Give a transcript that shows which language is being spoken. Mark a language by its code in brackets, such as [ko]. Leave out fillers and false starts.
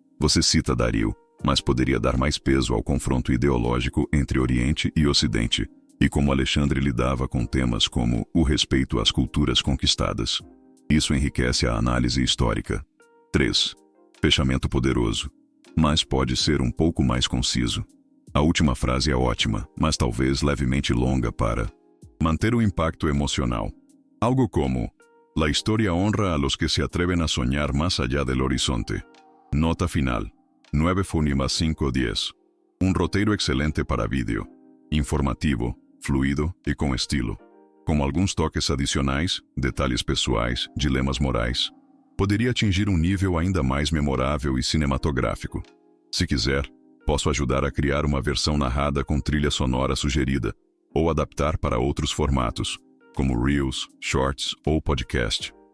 [pt] Você cita Dario, mas poderia dar mais peso ao confronto ideológico entre Oriente e Ocidente, e como Alexandre lidava com temas como o respeito às culturas conquistadas. Isso enriquece a análise histórica. 3. Fechamento poderoso, mas pode ser pouco mais conciso. A última frase é ótima, mas talvez levemente longa para manter o impacto emocional. Algo como: [es] la historia honra a los que se atreven a soñar más allá del horizonte. [pt] Nota final. 9 Fonima 510. Roteiro excelente para vídeo. Informativo, fluido e com estilo. Com alguns toques adicionais, detalhes pessoais, dilemas morais. Poderia atingir nível ainda mais memorável e cinematográfico. Se quiser, posso ajudar a criar uma versão narrada com trilha sonora sugerida, ou adaptar para outros formatos, como Reels, Shorts ou Podcast.